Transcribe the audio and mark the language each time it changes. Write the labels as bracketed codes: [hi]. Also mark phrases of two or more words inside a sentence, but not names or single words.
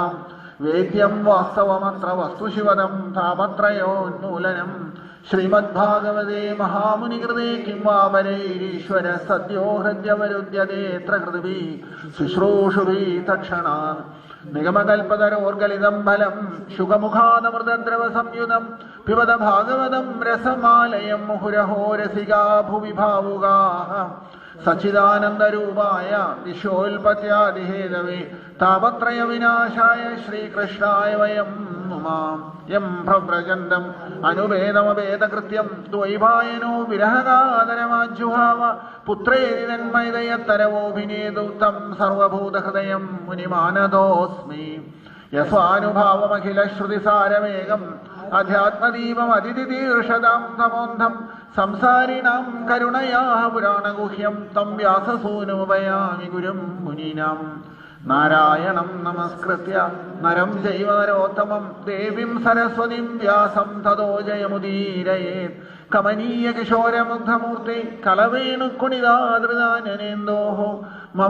[sa] वेद्यं वास्तवमत्र वस्तुशिवदं तापत्रयोन्मूलनं श्रीमद्भागवते महामुनिकृते किं वा वरैरीश्वर सद्यो हृद्यवरुध्यतेऽत्र कृतिभिः शुश्रूषुभिः तत्क्षणात् निगमकल्पतरोर्गलितं फलं शुकमुखादमृतद्रवसंयुतं पिबत भागवतं रसमालयं मुहुरहो रसिका भुवि भावुकाः सच्चिदानन्दरूपाय दिशोल्पत्यादिहेतवे तापत्रयविनाशाय श्रीकृष्णाय वयं നുമാം യം പ്രവ്രജന്തം അനുവേദമവേദകൃത്യം ദ്വൈപായനോ വിരഹകാതരമാജുഹാവ പുത്രേതി തന്മൈതയത്തരവോഭിനേതു തം സർവഭൂതഹൃദയം മുനിമാനതോസ്മി യസ്വാനുഭാവമഖിലശ്രുതിസാരമേകം അധ്യാത്മദീപം അതിഥിതീർഷതാം തമോന്ധം സംസാരിണാം കരുണയാ പുരാണഗുഹ്യം തം വ്യാസസൂനുപയാമി ഗുരും മുനീനാം നാരായണം നമസ്കൃത്യ നരം ചൈവ നരോത്തമം ദേവീം സരസ്വതീം വ്യാസം തതോ ജയമുദീരയേത് കമനീയ കിശോരമുഗ്ധമൂർത്തി കളവേണുക്കുണിതാദൃതാനനേന്തോഃ മമ